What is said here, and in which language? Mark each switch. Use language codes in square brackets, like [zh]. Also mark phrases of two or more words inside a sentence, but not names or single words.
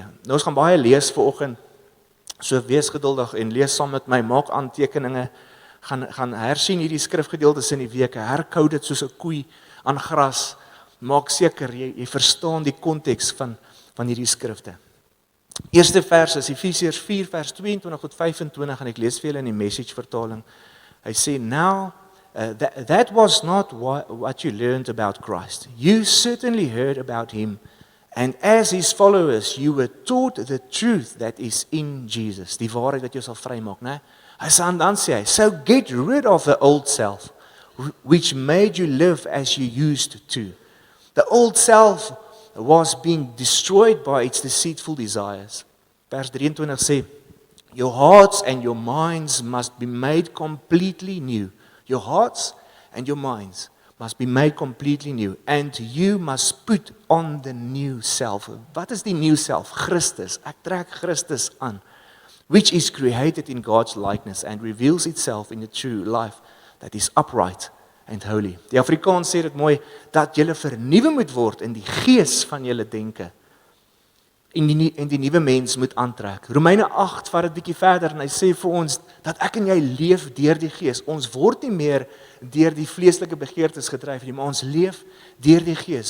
[af] Nou ons gaan baie lees vanoggend, so wees geduldig en lees saam met my, maak aantekeninge, gaan hersien hierdie skrifgedeeltes in die week, herkou dit soos 'n koei aan gras, maak seker, jy verstaan die konteks van hierdie skrifte. Eerste vers is Efesiërs 4 vers 22 tot 25 en ek lees vir julle in die Message vertaling. Hy sê, [en] now, that was not what you learned about Christ. You certainly heard about him, and as his followers, you were taught the truth that is in Jesus. [af] Die waarheid wat jou sal vrymaak, né? Hy sê dan sê hy, [en] so get rid of the old self, which made you live as you used to. The old self was being destroyed by its deceitful desires. [af] Vers 23 sê, [en] your hearts and your minds must be made completely new. Your hearts and your minds must be made completely new. And you must put on the new self. [af] Wat is die [en] new self? [af] Christus. Ek trek Christus aan. [en] Which is created in God's likeness and reveals itself in the true life that is upright and holy. [af] Die Afrikaans sê dit mooi, dat julle vernuwe moet word in die gees van julle denke. En die nuwe mens moet aantrek. Romeine 8 vat dit bietjie verder en hy sê vir ons dat ek en jy leef deur die gees. Ons word nie meer deur die vleeslike begeertes gedryf nie, maar ons leef deur die gees.